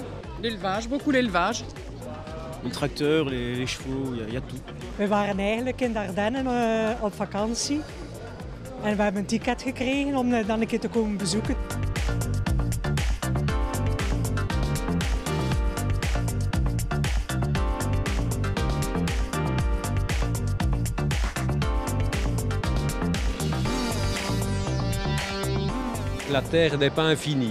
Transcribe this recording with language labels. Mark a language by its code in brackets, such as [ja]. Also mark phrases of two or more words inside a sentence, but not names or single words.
[fr] L'élevage, beaucoup l'élevage. Le tracteur, les chevaux, il y a tout. [nl] We waren eigenlijk in de Ardennen op vakantie. En we hebben een ticket gekregen om dan een keer te komen bezoeken. [fr] La terre n'est pas infinie.